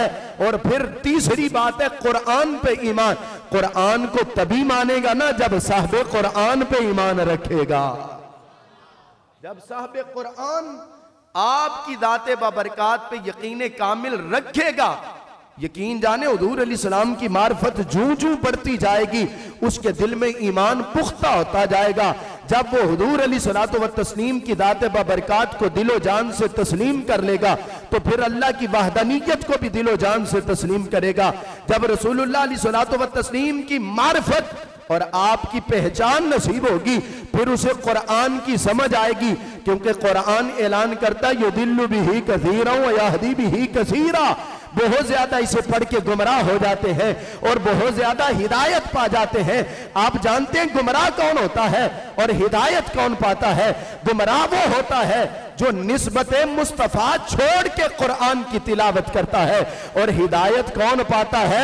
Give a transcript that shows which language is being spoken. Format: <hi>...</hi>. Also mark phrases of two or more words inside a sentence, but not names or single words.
<ur>اور پھر تیسری بات ہے قرآن پہ ایمان. قرآن کو تبھی مانے گا نا جب صاحبِ قرآن پہ ایمان رکھے گا. جب صاحبِ قرآن آپ کی ذاتِ بابرکات پہ یقینِ کامل رکھے گا، یقین جانیں حضور علیہ السلام کی معرفت جوں جوں بڑھتی جائے گی اس کے دل میں ایمان پختہ ہوتا جائے گا. جب وہ حضور</ur> <ar>عليه الصلاة والتسليم</ar> <ur>کی ذاتِ بابرکات کو دل و جان سے تسلیم کر لے گا تو پھر اللہ کی وحدانیت کو بھی دل و جان سے تسلیم کرے گا. جب رسول اللہ</ur> <ar>عليه الصلاة والتسليم</ar> <ur>کی معرفت اور آپ کی پہچان نصیب ہوگی پھر اسے قرآن کی سمجھ آئے گی، کیونکہ قرآن اعلان کرتا ہے</ur> <ar>يضل به كثيرا ويهدي به كثيرا.</ar> <ur>بہت زیادہ اسے پڑھ کے گمراہ ہو جاتے ہیں اور بہت زیادہ ہدایت پا جاتے ہیں. آپ جانتے ہیں گمراہ کون ہوتا ہے اور ہدایت کون پاتا ہے? گمراہ وہ ہوتا ہے جو نسبتِ مصطفیٰ چھوڑ کے قرآن کی تلاوت کرتا ہے، اور ہدایت کون پاتا ہے?</ur>